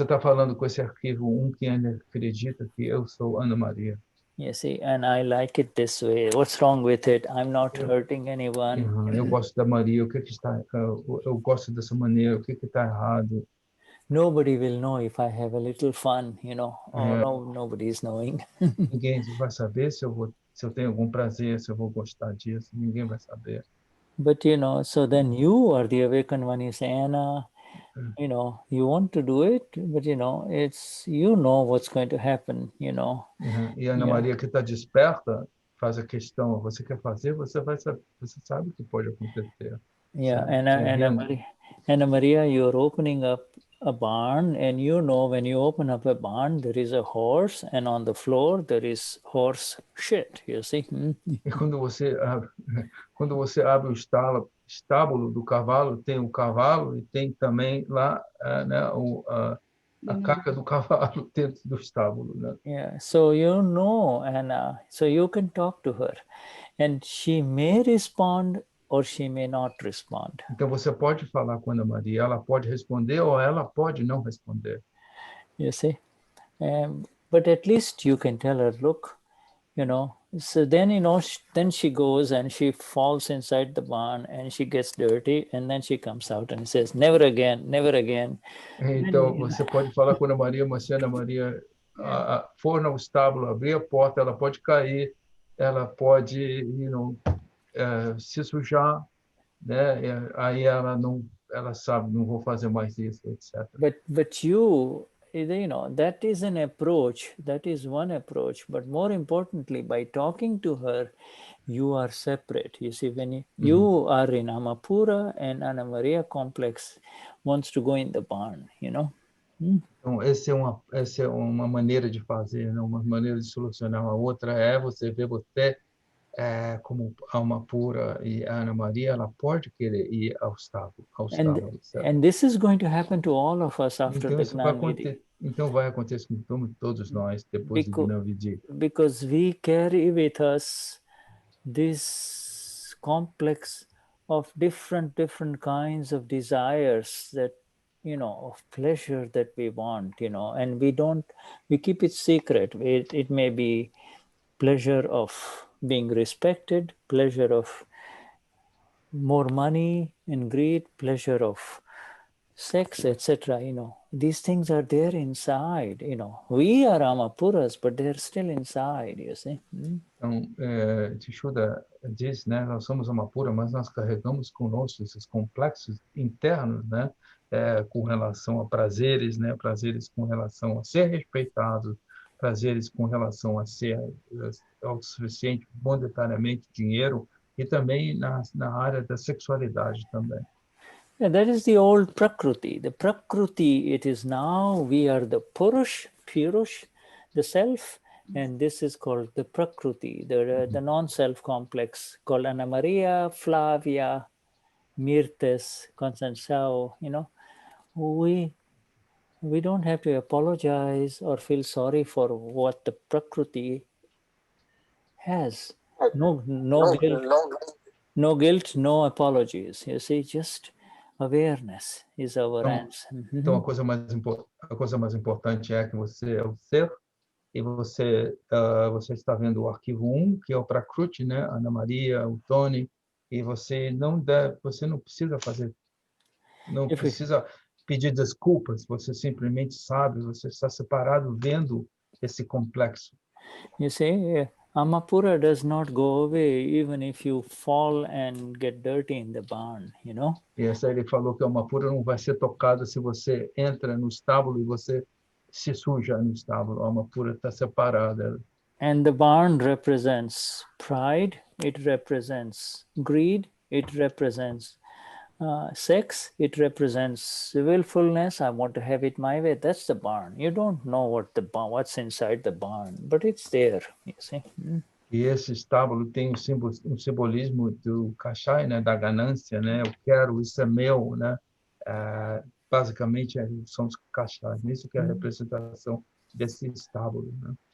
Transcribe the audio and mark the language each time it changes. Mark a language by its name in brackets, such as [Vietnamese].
[Portuguese] Você está falando com esse arquivo que ainda acredita que eu sou Ana Maria. [English] You see, and I like it this way. What's wrong with it? I'm not hurting anyone. [Portuguese] Eu gosto da Maria. O que está? Eu gosto dessa maneira. O que está errado? [English] Nobody will know if I have a little fun, you know. Nobody is knowing. [Portuguese] Ninguém vai saber se eu tenho algum prazer, se eu vou gostar disso. Ninguém vai saber. [English] But you know, so then you are the awakened one. You say, Anna, you know, you want to do it, but you know, it's, you know what's going to happen, you know. [Portuguese] E a Ana Maria que está desperta faz a questão, você quer fazer, você sabe o que pode acontecer. [English] Yeah, Anna Maria, you're opening up a barn, and you know when you open up a barn, there is a horse, and on the floor there is horse shit, you see. [Portuguese] E quando você abre o estábulo do cavalo, tem o cavalo e tem também lá, né, a caca do cavalo dentro do estábulo, né? [English] Yeah, so you know Anna, so you can talk to her, and she may respond or she may not respond. [Portuguese] Então você pode falar com a Ana Maria, ela pode responder ou ela pode não responder. [English] You see, but at least you can tell her, look, you know. So then then she goes and she falls inside the barn and she gets dirty, and then she comes out and says, never again, never again. [Portuguese] Então você pode falar com a Ana Maria, mas se a Ana Maria for no estábulo, abrir a porta, ela pode cair, ela pode, se sujar, né? Aí ela sabe, não vou fazer mais isso, etc. [English] But you know, that is an approach, that is one approach, but more importantly, by talking to her, you are separate. You see, when you are in Amapura and Ana Maria complex wants to go in the barn, you know. [Portuguese] Então, essa é uma maneira de fazer, né? Uma maneira de solucionar. A outra é você ver você como alma pura, e a Ana Maria, ela pode querer ir ao estábulo. [English] And this is going to happen to all of us after [Portuguese] então, [English] the Gnani. [Portuguese] Então vai acontecer com todos nós depois do Gnani. [English] Because we carry with us this complex of different kinds of desires that, you know, of pleasure that we want, you know, and we keep it secret. It may be pleasure of being respected, pleasure of more money and greed, pleasure of sex, etc. You know, these things are there inside. You know, we are Amapuras, but they're still inside. You see. [Portuguese] Então, Shuddha diz, né, nós somos Amapura, mas nós carregamos conosco esses complexos internos, né, com relação a prazeres, né, prazeres com relação a ser respeitado, prazeres com relação a ser autossuficiente monetariamente, dinheiro, e também na área da sexualidade também. [English] Yeah, that is the old Prakriti. The Prakriti, it is now, we are the Purush, the self, and this is called the Prakriti, the non-self complex, called Anna Maria, Flavia, Mirtes, Constanzao, you know. We don't have to apologize or feel sorry for what the Prakriti has. No guilt, no guilt, no apologies. You see, just awareness is our answer. [Portuguese] Então a coisa mais importante é que você é o ser e você está vendo o arquivo 1, que é o Prakriti, né, Ana Maria, o Tony, e você não precisa precisa pedir desculpas, você simplesmente sabe, você está separado vendo esse complexo. [English] You see, Amapura does not go away even if you fall and get dirty in the barn, you know. [Portuguese] E essa ele falou que a Amapura não vai ser tocada se você entra no estábulo e você se suja no estábulo. A Amapura está separada. [English] And the barn represents pride, it represents greed, it represents sex, it represents willfulness. I want to have it my way. That's the barn. You don't know what's inside the barn, but it's there, you see. [Portuguese] E esse estábulo tem um simbolismo do kashai, né, da ganância, né? Eu quero, isso é meu, né? Basicamente são os kashais. Isso que é a representação desse estábulo, né?